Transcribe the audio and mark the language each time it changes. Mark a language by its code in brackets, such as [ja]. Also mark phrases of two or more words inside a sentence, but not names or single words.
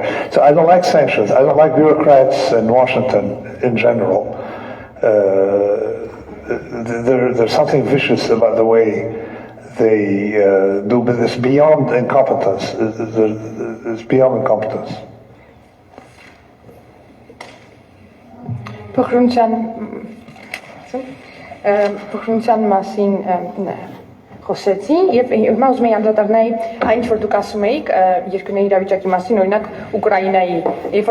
[en] So I don't like sanctions. I don't like bureaucrats in Washington in general. There's something vicious about the way they do business beyond incompetence. It's beyond incompetence. [hy] Փոքրության մասին խոսեցի եւ հիմա ուզում եի անդրադառնալ այն որ դուք ասում էիք երկրների իրավիճակի մասին, օրինակ Ուկրաինայի, երբ